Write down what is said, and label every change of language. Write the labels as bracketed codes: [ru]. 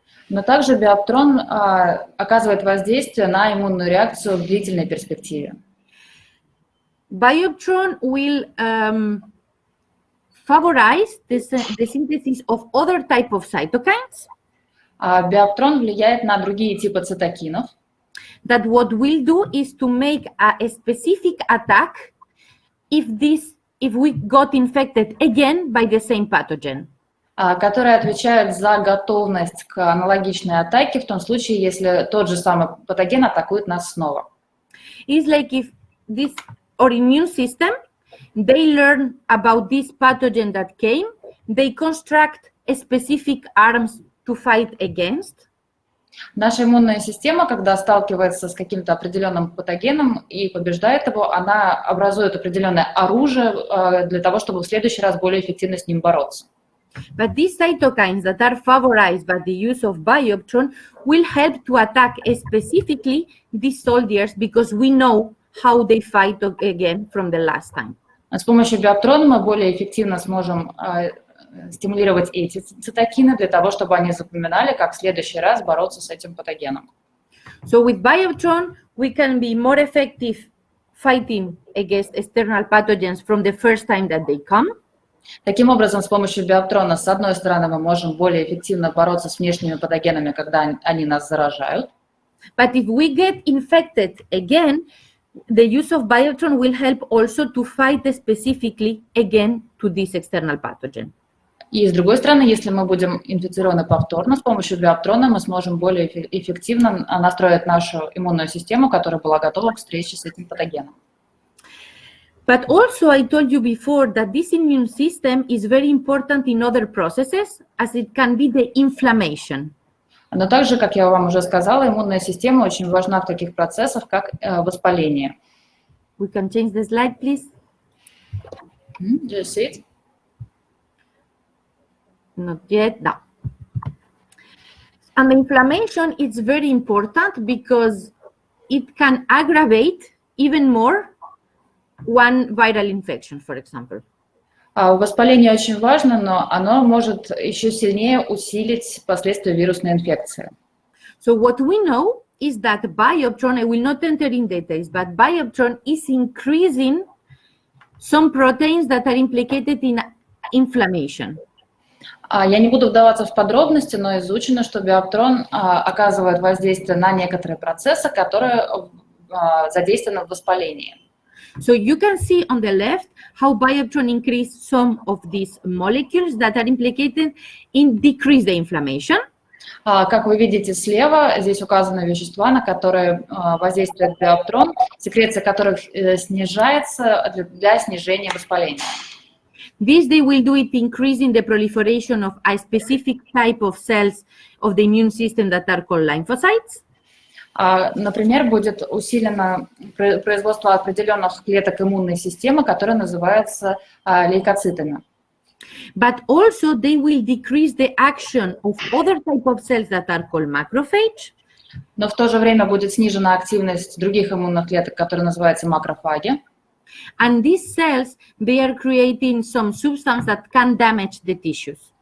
[ru] Но также Биоптрон оказывает воздействие на иммунную реакцию в длительной перспективе. [en] Bioptrone will favorize the synthesis of other type of cytokines. [ru] Биоптрон влияет на другие типы цитокинов. [en] That what we'll do is to make a specific attack if we got infected again by the same pathogen. [ru] Которые отвечают за готовность к аналогичной атаке в том случае, если тот же самый патоген атакует нас снова. [en] It's like if our immune system, they learn about this pathogen that came, they construct a specific arms to fight against. [ru] Наша иммунная система, когда сталкивается с каким-то определенным патогеном и побеждает его, она образует определенное оружие для того, чтобы в следующий раз более эффективно с ним бороться. [en] But these cytokines that are favorized by the use of Bioptrone will help to attack specifically these soldiers because we know how they fight again from the last time. [ru] С помощью Биоптрона мы более эффективно сможем стимулировать эти цитокины для того, чтобы они запоминали, как в следующий раз бороться с этим патогеном. [en] So with Bioptrone, we can be more effective fighting against external pathogens from the first time that they come. [ru] Таким образом, с помощью Биоптрона, с одной стороны, мы можем более эффективно бороться с внешними патогенами, когда они нас заражают. [en] But if we get infected again, the use of Bioptrone will help also to fight specifically again to this external pathogen. [ru] И с другой стороны, если мы будем инфицированы повторно, с помощью Биоптрона мы сможем более эффективно настроить нашу иммунную систему, которая была готова к встрече с этим патогеном. [en] But also, I told you before that this immune system is very important in other processes, as it can be the inflammation. [ru] Но также, как я вам уже сказала, иммунная система очень важна в таких процессах, как воспаление. [en] We can change the slide, please. Do you see it? Not yet, no. And the inflammation is very important because it can aggravate even more one viral infection, for example. [ru] Воспаление очень важно, но оно может еще сильнее усилить последствия вирусной инфекции. [en] So what we know is that Bioptrone, I will not enter in details, but Bioptrone is increasing some proteins that are implicated in inflammation. [ru] Я не буду вдаваться в подробности, но изучено, что Биоптрон оказывает воздействие на некоторые процессы, которые задействованы в воспалении. [en] So you can see on the left how Bioptrone increased some of these molecules that are implicated in decrease the inflammation. [ru] Как вы видите слева, здесь указаны вещества, на которые воздействует Биоптрон, секреция которых снижается для снижения воспаления. [en] This they will do it increasing the proliferation of a specific type of cells of the immune system that are called lymphocytes. [ru] Например, будет усилено производство определенных клеток иммунной системы, которые называются лейкоцитами. [en] But also they will decrease the action of other type of cells that are called macrophage. [ru] Но в то же время будет снижена активность других иммунных клеток, которые называются макрофаги. [en] And these cells, they are creating some substance that can damage the tissues.